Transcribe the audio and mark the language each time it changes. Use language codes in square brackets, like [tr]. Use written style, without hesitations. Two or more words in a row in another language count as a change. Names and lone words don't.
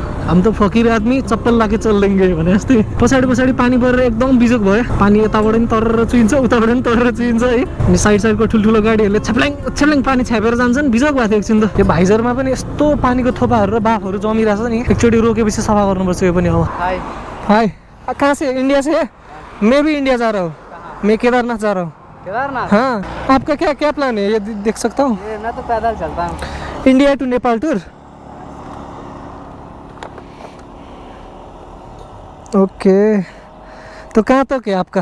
[ne] हामी त [hi] फकिर आदमी, चप्पल लाके चल्देंगे [ne] भने जस्तै। पछाडि पानी परेर एकदम बिजोक भयो। पानी यताबाट पनि तरेर चुइन्छ, उताबाट पनि तरेर चुइन्छ है। अनि साइडको ठुल्ठुलो गाडीहरूले छ्याप्ल्याङ पानी छ्यापेर जान्छन्, बिजोक भएको थियो एकछिन त। यो भाइजरमा पनि यस्तो पानीको थोपाहरू र बाफहरू जमिरहेछ नि, एकचोटि रोकेपछि सफा गर्नुपर्छ यो पनि। [hi] अब हाय कहाँ से? इंडिया से है? मैं भी इंडिया जा रहा हूँ, मैं केदारनाथ जा रहा हूँ। केदारनाथ? हाँ, आपका क्या प्लान है, ये देख सकता हूँ? मैं तो पैदल चलता हूँ। [en] India to Nepal tour. [hi] ओके, तो कहाँ तक है आपका?